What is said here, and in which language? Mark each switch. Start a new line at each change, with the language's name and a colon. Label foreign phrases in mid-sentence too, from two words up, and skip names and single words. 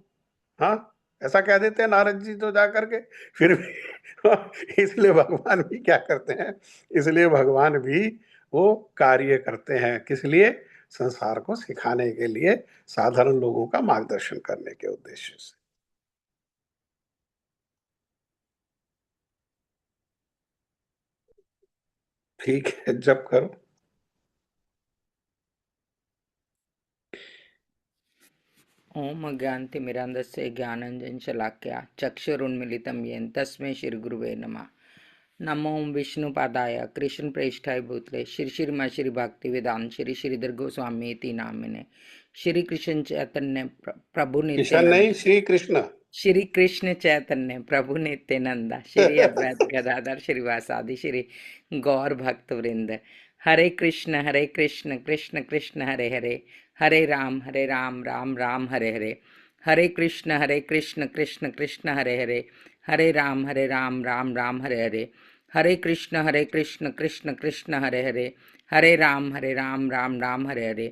Hindi: हाँ, ऐसा कह देते हैं नारद जी तो जाकर के, फिर भी इसलिए भगवान भी क्या करते हैं, इसलिए भगवान भी वो कार्य करते हैं, किस लिए? संसार को सिखाने के लिए, साधारण लोगों का मार्गदर्शन करने के उद्देश्य से। ठीक है, जब करो।
Sanskrit: ओम अज्ञानतिमिरान्धस्य ज्ञानाञ्जनशलाकया चक्षुरुन्मीलितं येन तस्मै श्रीगुरुवे नमः। नमो विष्णुपादाय कृष्णप्रेष्ठाय भूतले श्री श्रीमा श्री भक्तिवेदांत श्री श्रीधर गोस्वामी इति नामिने श्री कृष्ण चैतन्य प्रभु किशन नित्यानंद
Hindi: नहीं, श्री कृष्ण।
Sanskrit: श्री कृष्ण चैतन्य प्रभु नित्यानंद श्री अद्वैत गदाधर श्रीवासादि श्री गौर भक्त वृंद। हरे कृष्ण कृष्ण कृष्ण हरे हरे, हरे राम राम राम हरे हरे। हरे कृष्ण कृष्ण कृष्ण हरे हरे, हरे राम राम राम हरे हरे। हरे कृष्ण कृष्ण कृष्ण हरे हरे, हरे राम राम राम हरे हरे।